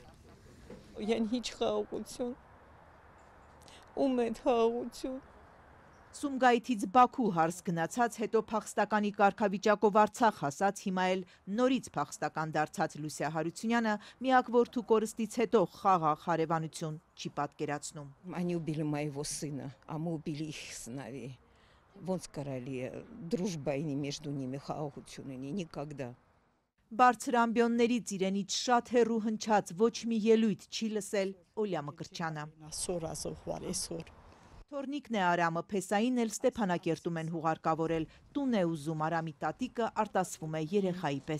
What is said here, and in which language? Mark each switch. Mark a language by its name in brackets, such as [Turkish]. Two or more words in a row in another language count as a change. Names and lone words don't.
[Armenian] Յան հիչ խաղաղություն, ում է խաղաղություն։ Սումգայիթից Բաքու հարս գնացած, հետո փախստականի կարգավիճակով Արցախ հասած, հիմա էլ նորից փախստական դարձած Լուսիա Հարությունյանը միակ որդու կորստից հետո խաղաղ հարևանություն չի պատկերացնում։ [Russian] Они убили моего сына, а мы убили их сыновей. [Armenian] Ոնց կարելի է дружба ինի [Russian] между ними [Armenian] խաղաղություն ունի, никогда։ Բարձր ամբիոններից իրենից շատ հեռու հնչած ոչ մի ելույթ չի լսել Օլյա Մկրտչյանը։ Թորնիկն է Արամը, Փեսային էլ Ստեփանակերտում են հուղարկավորել, տուն է ուզում, Արամի տատիկը արտասվում է երեխայի պես։